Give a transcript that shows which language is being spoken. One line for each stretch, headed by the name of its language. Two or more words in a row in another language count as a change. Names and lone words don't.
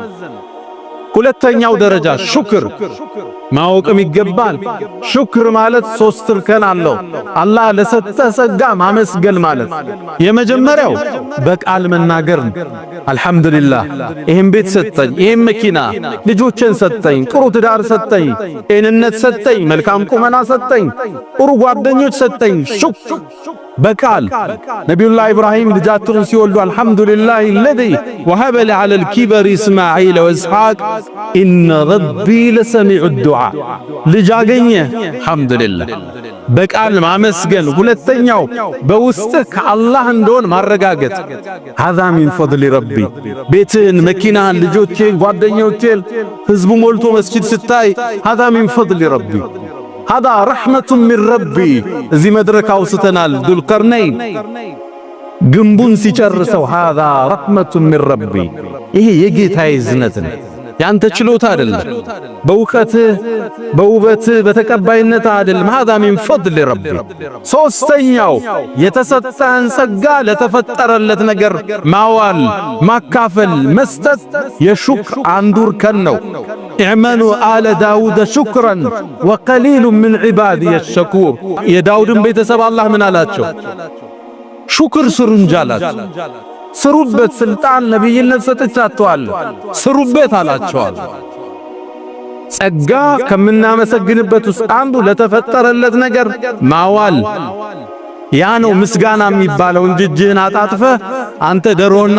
Amharic: ልትመዘን። ሁለተኛው ደረጃ ሹክር ማወቅም ይገባል። ሹክር ማለት 3 እርከን አለው። አላህ ለሰጠ ጸጋ ማመስገን ማለት የመጀመሪያው በቃል መናገር አልሐምዱሊላህ ይሄን ቤት ሰጠኝ፣ ይሄን መኪና፣ ልጆችን ሰጠኝ፣ ጥሩ ትዳር ሰጠኝ፣ ጤንነት ሰጠኝ፣ መልካም ቁመና ሰጠኝ፣ ጥሩ ጓደኞች ሰጠኝ። ሹክር በቃል ነቢዩላህ ኢብራሂም ልጃቸውን ሲወልዱ አልሐምዱሊላህ
Arabic: الذي وهب لي على الكبر إسماعيل وإسحاق إن ربي لسميع الدعاء
Amharic: ልጅ አገኘ አልሐምዱሊላህ በቃል ማመስገን። ሁለተኛው በውስጥ ከአላህ እንደሆነ ማረጋገጥ
Arabic: هذا من فضل ربي
Amharic: ቤትን፣ መኪናን፣ ልጆችን፣ ጓደኞችን ህዝቡ ሞልቶ መስጂድ ስታይ
Arabic: هذا من فضل ربي هذا رحمة من ربي
Amharic: እዚህ መድረክ አውስተናል። ዱልቀርነይን ግንቡን ሲጨርሰው
Arabic: هذا رحمة من ربي
Amharic: ይሄ የጌታዬ እዝነት ነው፣ ያንተ ችሎታ አይደለም፣ በእውቀትህ በውበትህ በተቀባይነት አይደለም።
Arabic: هذا من فضل ربي።
Amharic: ሶስተኛው የተሰጠህን ጸጋ ለተፈጠረለት ነገር ማዋል፣ ማካፈል፣ መስጠት የሹክር አንዱ እርከን ነው።
Arabic: اعملوا آل داود شكرا وقليل من عبادي الشكور
Amharic: የዳውድን ቤተሰብ አላህ ምን አላቸው? ሹክር ስሩ እንጂ አላቸው። ስሩበት፣ ስልጣን ነብይነት ሰጥቻችኋለሁ ስሩበት አላቸዋል። ጸጋ ከምናመሰግንበት ውስጥ አንዱ ለተፈጠረለት ነገር ማዋል ያ ነው ምስጋና የሚባለው እንጂ እጅህን አጣጥፈህ አንተ ደሮና